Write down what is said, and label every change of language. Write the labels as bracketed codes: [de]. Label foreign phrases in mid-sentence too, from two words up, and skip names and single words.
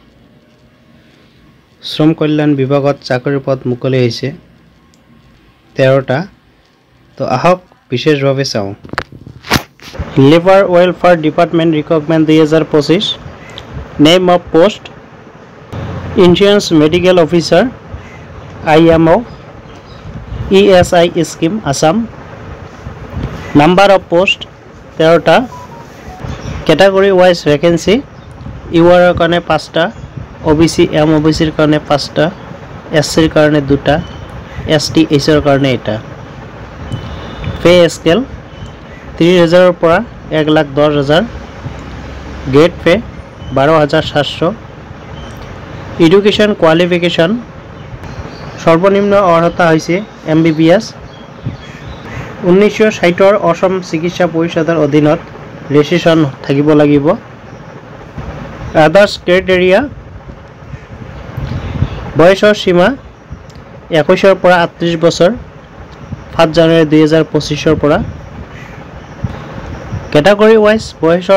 [as] শ্ৰম কল্যাণ বিভাগত চাকৰিৰ পদ মুকলি হৈছে 13টা তো আহক বিশেষভাৱে চাও [en] labour welfare department recruitment 2025 name of post insurance medical officer IMO ESI scheme Assam number of post 13টা category wise [as] vacancy UR karone 5টা OBC MOBC ৰ karone 5টা SC ৰ karone 2টা ST S ৰ karone এটা [en] pay scale [as] 30000 ৰ পৰা 110000 [en] grade pay 12700 education qualification [as] সর্বনিম্ন অর্হতা হইছে MBBS 1960 ৰ অসম চিকিৎসা পৰিষদৰ অধীনত ৰেজিষ্ট্ৰেচন থাকিব লাগিব [en] others criteria [as] বয়সৰ সীমা 21 ৰ পৰা 38 বছৰ 5 জানুৱাৰী 2025 ৰ পৰা [en] category wise [as] বয়সৰ